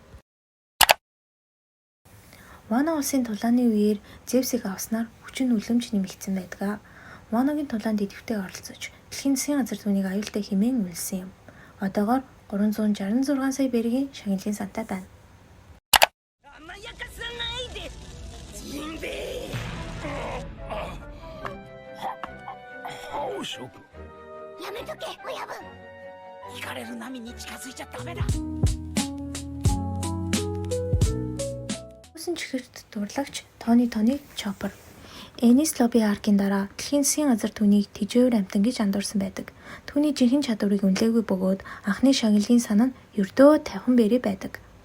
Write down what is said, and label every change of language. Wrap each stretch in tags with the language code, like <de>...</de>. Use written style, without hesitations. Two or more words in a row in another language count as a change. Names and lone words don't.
<mn>Вана улсын тулааны үеэр Зевсийг авснаар хүчин үлэмж нэмэгдсэн байдаг. Ваногийн тулаанд идэвхтэй оролцож дэлхийн засгийн газар түүнийг аюултай хэмээн үнэлсэн юм. Одоогоор 366 сая бергийн шагналын сантай байна.</mn> <ja>甘やかさないでジンベエ。覇王色。やめとけ親分。行かれる波に近づいちゃダメだ。</ja> <mn>Үсэн чихэрт дурлагч Тони Chopper Enies Lobby аркийн дараа дэлхийн засгийн газар түүнийг тэжээвэр амтан гэж андуурсан байдаг. Түүний жинхэнэ чадварыг үнэлээгүй бөгөөд анхны шагналын сан нь ердөө 50 бэрээ байдаг.</mn>